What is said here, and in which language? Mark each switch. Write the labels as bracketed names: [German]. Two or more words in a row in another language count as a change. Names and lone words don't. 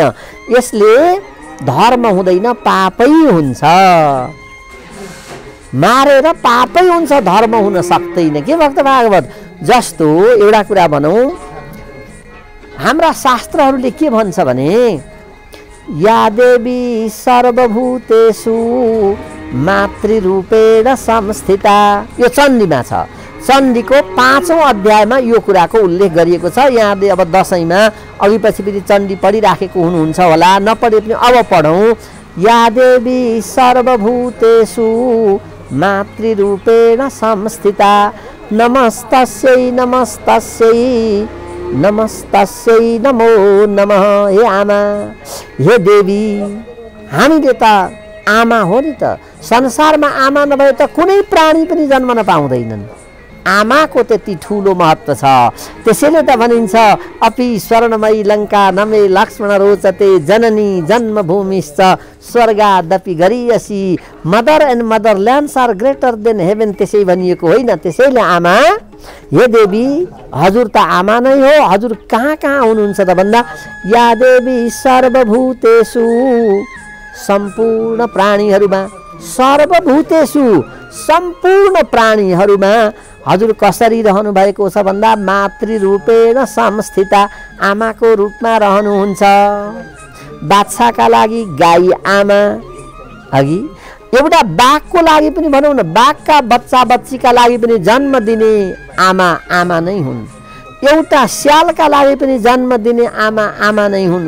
[Nepali] यसले धर्म हुँदैन, पापै हुन्छ। मारेर पापै हुन्छ, धर्म हुन सक्दैन के भक्त भागवत। जस्तो एउटा कुरा भनौँ, हाम्रा शास्त्रहरूले के भन्छ भने, [Sanskrit] या देवी सर्वभूतेषु मातृरूपेण संस्थिता, [Nepali] यो चण्डीमा छ। चण्डीको 5औं अध्यायमा यो कुराको उल्लेख गरिएको छ। यहाँले अब दशैँमा अघि पछि पनि चण्डी पढिराखेको हुनुहुन्छ होला, नपढे पनि अब पढौँ। [Sanskrit] या देवी सर्वभूतेषु मातृरूपेण संस्थिता, नमस्तस्यै नमस्तस्यै नमस्तस्यै नमो नमः। [Nepali] हे आमा, हे देवी, हामीले त आमा हो नि त। संसारमा आमा नभए त कुनै प्राणी पनि जन्मन पाउँदैनन्। आमाको त्यति ठुलो महत्त्व छ। त्यसैले त भनिन्छ, [Sanskrit] अपि स्वर्णमयी लङ्का नमे लक्ष्मण रोचते, जननी जन्मभूमिश्च स्वर्गादपि गरीयसी, [English] Mother and motherlands are greater than heaven. [Nepali] त्यसै भनिएको होइन। त्यसैले आमा, हे देवी, हजुर त आमा नै हो। हजुर कहाँ कहाँ हुनुहुन्छ त भन्दा, [Sanskrit] या देवी सर्वभूतेषु, [Nepali] सम्पूर्ण प्राणीहरूमा, सर्वभूतेषु सम्पूर्ण प्राणीहरूमा हजुर कसरी रहनु भएको छ भन्दा, [Sanskrit] मातृरूपेण संस्थिता, [Nepali] आमाको रूपमा रहनुहुन्छ। बाछाका लागि गाई आमा, अघि एउटा बाघको लागि पनि भनौँ न, बाघका बच्चा बच्चीका लागि पनि जन्म दिने आमा आमा नै हुन्। एउटा स्यालका लागि पनि जन्म दिने आमा आमा नै हुन्।